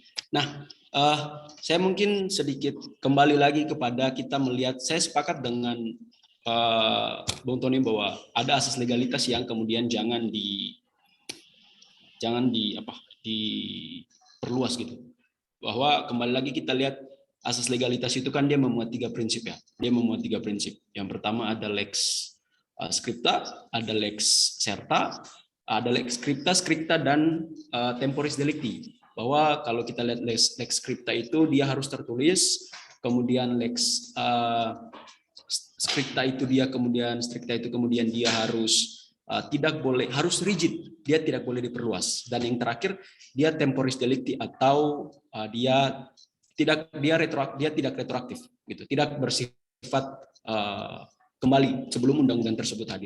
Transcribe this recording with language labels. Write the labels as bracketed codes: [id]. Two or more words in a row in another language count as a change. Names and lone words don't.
[id] Nah, saya mungkin sedikit kembali lagi kepada kita melihat, saya sepakat dengan Bung Tony bahwa ada asas legalitas yang kemudian jangan diperluas gitu. Bahwa kembali lagi kita lihat asas legalitas itu kan dia memuat 3 prinsip ya. Dia memuat 3 prinsip. Yang pertama ada [la] lex scripta, [id] ada [la] lex serta, [id] ada [la] lex scripta [id] dan [la] temporis delicti. [id] Bahwa kalau kita lihat [la] lex scripta [id] itu dia harus tertulis, kemudian [la] lex stricta [id] itu kemudian dia harus harus rigid, dia tidak boleh diperluas. Dan yang terakhir dia [la] temporis delicti [id] atau dia tidak retroaktif gitu, tidak bersifat kembali sebelum undang-undang tersebut hadir.